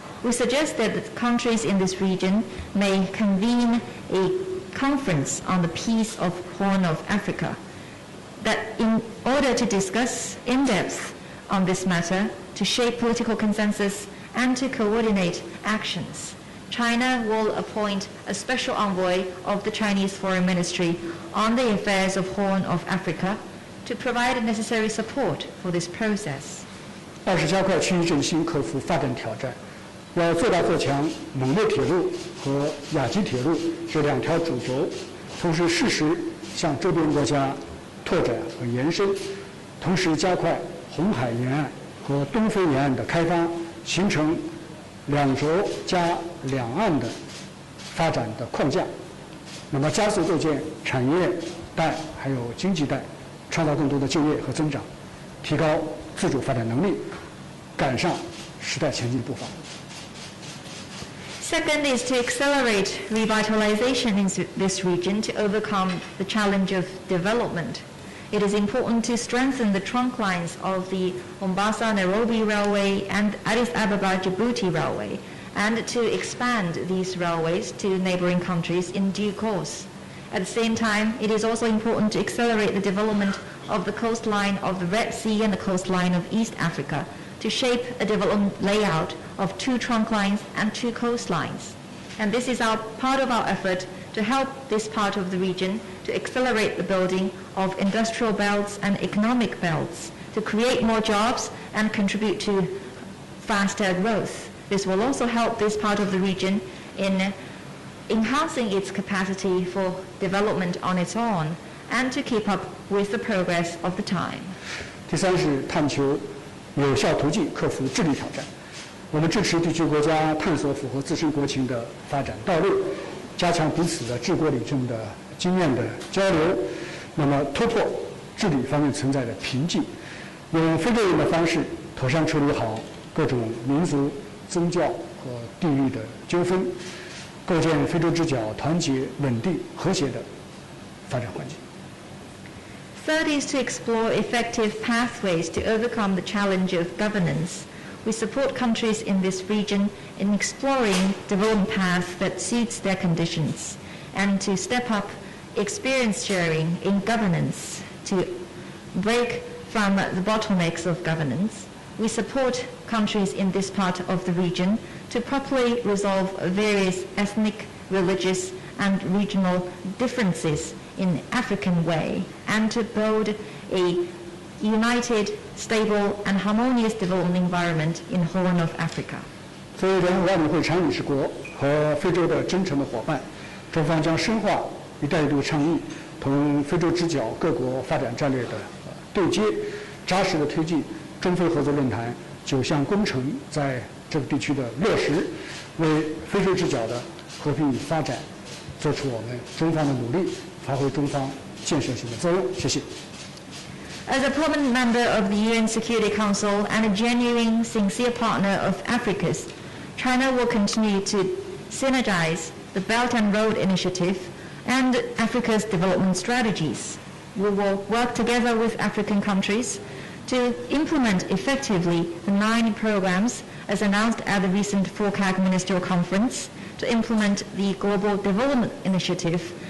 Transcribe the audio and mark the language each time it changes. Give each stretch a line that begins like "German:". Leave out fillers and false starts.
English: We suggest that the countries in this region may convene a conference on the peace of Horn of Africa, that in order to discuss in depth on this matter, to shape political consensus and to coordinate actions. China will appoint a special envoy of the Chinese Foreign Ministry on the affairs of Horn of Africa to provide necessary support for this process.
Chinese: 二是加快区域振兴，克服发展挑战。要做大做强蒙内铁路和亚吉铁路这2条主轴，同时适时向周边国家拓展和延伸，同时加快红海沿岸和东非沿岸的开发，形成2轴加两岸的发展的框架。那么加速构建产业带还有经济带，创造更多的就业和增长，提高自主发展能力，赶上时代前进步伐。
English: Second is to accelerate revitalization in this region to overcome the challenge of development. It is important to strengthen the trunk lines of the Mombasa-Nairobi Railway and Addis Ababa-Djibouti Railway, and to expand these railways to neighboring countries in due course. At the same time, it is also important to accelerate the development of the coastline of the Red Sea and the coastline of East Africa, to shape a development layout of 2 trunk lines and 2 coastlines. And this is part of our effort to help this part of the region to accelerate the building of industrial belts and economic belts, to create more jobs and contribute to faster growth. This will also help this part of the region in enhancing its capacity for development on its own and to keep up with the progress of the time.
Chinese: 第三是探求有效途径克服治理挑战。我们支持地区国家探索符合自身国情的发展道路，加强彼此的治国理政的经验的交流，那么突破治理方面存在的瓶颈，用非洲人的方式妥善处理好各种民族、宗教和地域的纠纷，构建非洲之角团结、稳定、和谐的发展环境。
English: Third is to explore effective pathways to overcome the challenge of governance. We support countries in this region in exploring development paths that suits their conditions and to step up experience sharing in governance to break from the bottlenecks of governance. We support countries in this part of the region to properly resolve various ethnic, religious, and regional differences in an African way and to build a united, stable, and harmonious development environment in Horn of Africa.
Chinese: 作为联合国安理会常任理事国和非洲的真诚的伙伴，中方将深化“一带一路”倡议同非洲之角各国发展战略的对接，扎实的推进中非合作论坛9项工程在这个地区的落实，为非洲之角的和平与发展做出我们中方的努力，发挥中方建设性的作用。谢谢。
English: As a permanent member of the UN Security Council and a genuine, sincere partner of Africa's, China will continue to synergize the Belt and Road Initiative and Africa's development strategies. We will work together with African countries to implement effectively the 9 programs as announced at the recent FOCAC Ministerial Conference, to implement the Global Development Initiative